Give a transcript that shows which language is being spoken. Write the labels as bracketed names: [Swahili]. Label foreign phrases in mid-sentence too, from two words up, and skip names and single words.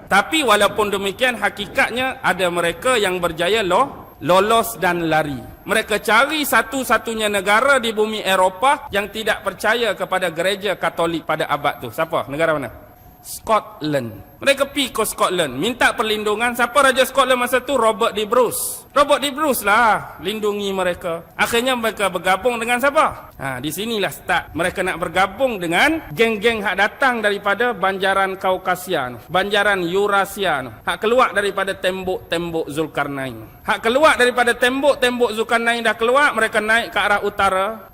[Malay] Tapi walaupun demikian hakikatnya ada mereka yang berjaya lolos dan lari. Mereka cari satu-satunya negara di bumi Eropah yang tidak percaya kepada gereja Katolik pada abad tu. Siapa? Negara mana? Scotland. Mereka pergi ke Scotland, minta perlindungan. Siapa Raja Scotland masa tu? Robert D. Bruce. Robert D. Bruce lah lindungi mereka. Akhirnya mereka bergabung dengan siapa? Di sinilah start. Mereka nak bergabung dengan geng-geng hak datang daripada banjaran Kaukasia, banjaran Eurasia, hak keluar daripada tembok-tembok Zulkarnain. Hak keluar daripada tembok-tembok Zulkarnain dah keluar, mereka naik ke arah utara.